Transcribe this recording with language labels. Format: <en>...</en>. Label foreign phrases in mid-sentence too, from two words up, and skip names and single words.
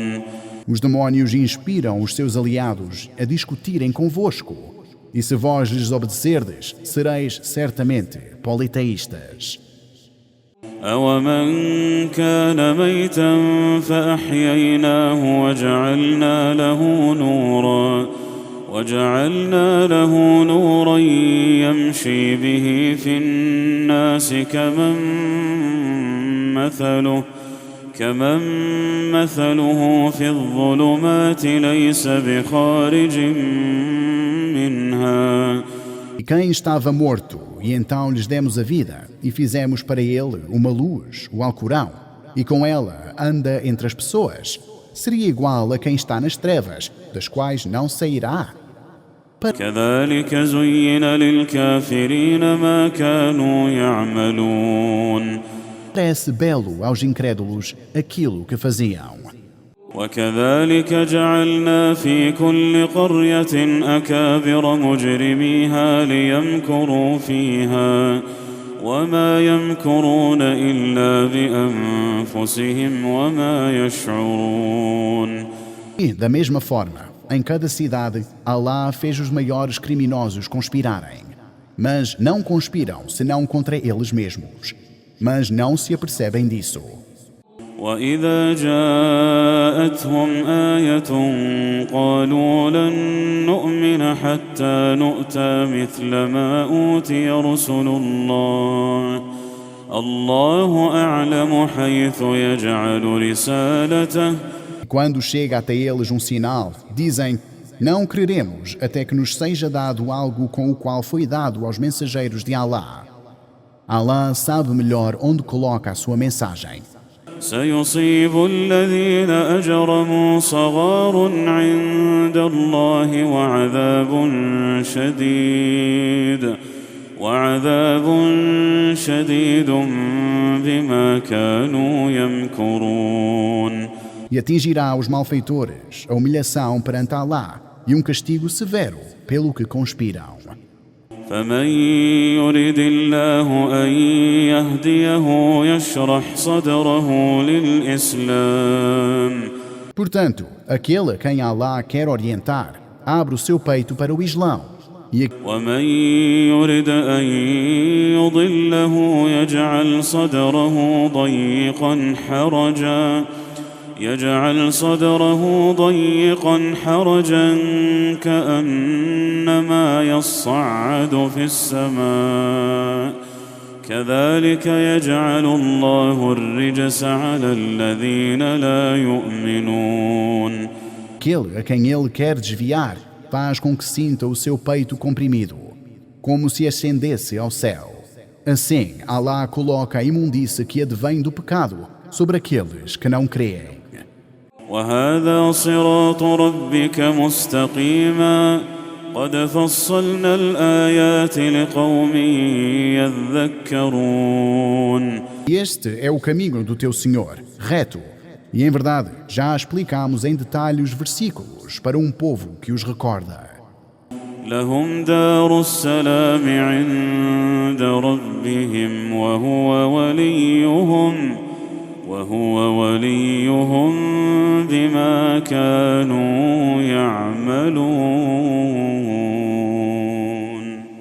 <pt>Os demónios inspiram os seus aliados a discutirem convosco. E se vós lhes obedecerdes, sereis certamente politeístas.</pt> <ar>أَوَمَنْ كَانَ مَيْتًا فَأَحْيَيْنَاهُ وَجَعَلْنَا له نورا يمشي به في الناس كمن مثله في الظلمات ليس بخارج منها.</ar> <pt>E quem estava morto, e então lhes demos a vida, e fizemos para ele uma luz, o Alcorão, e com ela anda entre as pessoas, seria igual a quem está nas trevas, das quais não sairá.</pt> <ar>كذلك زين للكافرين ما كانوا يعملون.</ar> <pt>Parece belo aos incrédulos aquilo que faziam.</pt> <ar>وكذلك جعلنا في كل قرية أكابر مجرميها ليمكروا فيها وما يمكرون إلا بأنفسهم وما يشعرون.</ar> <pt>E, da mesma forma, em cada cidade, Alá fez os maiores criminosos conspirarem. Mas não conspiram senão contra eles mesmos. Mas não se apercebem disso.</pt> <ar>وإذا جاءتهم آية قالوا لن نؤمن حتى نؤتى مثل ما أوتي رسل الله أعلم حيث يجعل رسالته.</ar> <pt>Quando chega até eles um sinal, dizem: não creremos até que nos seja dado algo com o qual foi dado aos mensageiros de Alá. Alá sabe melhor onde coloca a sua mensagem.</pt> <ar>سيصيب الذين أجرموا صغار عند الله وعذاب شديد بما كانوا يمكرون.</ar> <pt>E atingirá os malfeitores a humilhação perante Alá e um castigo severo pelo que conspiram.</pt> <ar>فمن يرد الله أن يهديه يشرح صدره للإسلام.</ar> <pt>Portanto, aquele a quem Alá quer orientar, abre o seu peito para o Islão.</pt> <ar>ومن يرد أن يضله يجعل صدره ضيقا حرجا كأنما يصعد في السماء كذلك يجعل الله الرجس على الذين لا يؤمنون.</ar> <pt>Aquele a quem ele quer desviar faz com que sinta o seu peito comprimido, como se ascendesse ao céu. Assim, Alá coloca a imundície que advém do pecado sobre aqueles que não creem.</pt> <ar>وهذا صراط ربك مستقيما قد فصلنا الآيات لقوم يذكرون.</ar> <pt>Este é o caminho do teu Senhor, reto. E em verdade, já explicamos em detalhe os versículos para um povo que os recorda.</pt> <ar>لهم دار السلام عند ربهم وهو وليهم بما كانوا يعملون.</ar>